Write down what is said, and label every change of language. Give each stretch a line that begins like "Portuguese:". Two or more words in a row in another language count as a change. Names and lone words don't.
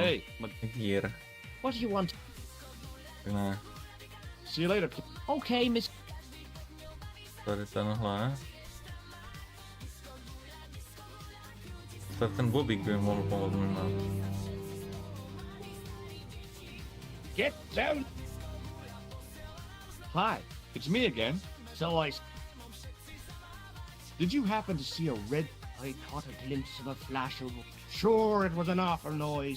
English: Hey, Gear. What do you want?
Czech: Ne,
English: See you later. Okay, Miss...
Czech: tady tenhle. Tady ten Bobík by mi mohl pomoct možná.
English: Get down! hi, it's me again. So Did you happen to see a red... I caught a glimpse of a flash of... Sure, it was an awful noise.